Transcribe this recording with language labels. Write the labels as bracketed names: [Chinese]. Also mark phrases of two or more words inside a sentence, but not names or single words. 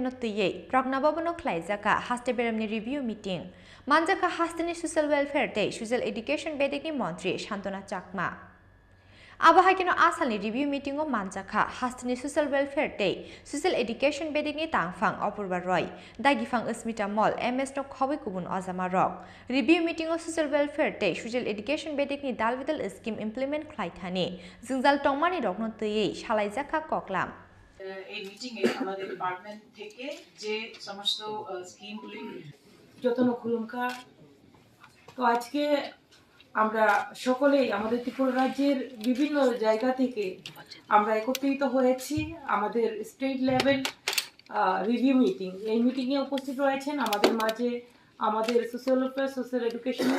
[Kok Borok] no Tuye Pragnababono Klaizaka Haste Beremni [English] Review Meeting [Kok Borok] Manjaka Hastini [English] Social Welfare [Kok Borok] te [English] Social Education [Kok Borok] Bedikni Montri Shantona Chakma Abahakino Asali [English] Review Meeting [Kok Borok] o Manjaka Hastini [English] Social Welfare [Kok Borok] te [English] Social Education [Kok Borok] Bedikni Tangfang Opurba Roy Dagifang Usmita Mall MS no Khobi Kubun Ozama Rock [English] Review Meeting [Kok Borok] o [English] Social Welfare [Kok Borok] te [English] Social Education [Kok Borok] Bedikni Dalvidal [English] Scheme Implement [Kok Borok] Klaithani Zingjal Tongmani Rokno Tuye Shalaizaka Koklam [Bangla] এই মিটিং এ আমাদের ডিপার্টমেন্ট থেকে যে সমস্ত স্কিমগুলি যতন খুলুমকা তো আজকে আমরা সকলেই আমাদের ত্রিপুরা রাজ্যের বিভিন্ন জায়গা থেকে আমরা একত্রিত হয়েছি আমাদের [English] state level review meeting [Bangla] এই মিটিংয়ে উপস্থিত রয়েছেন আমাদের মাঝে আমাদের [English] social welfare social education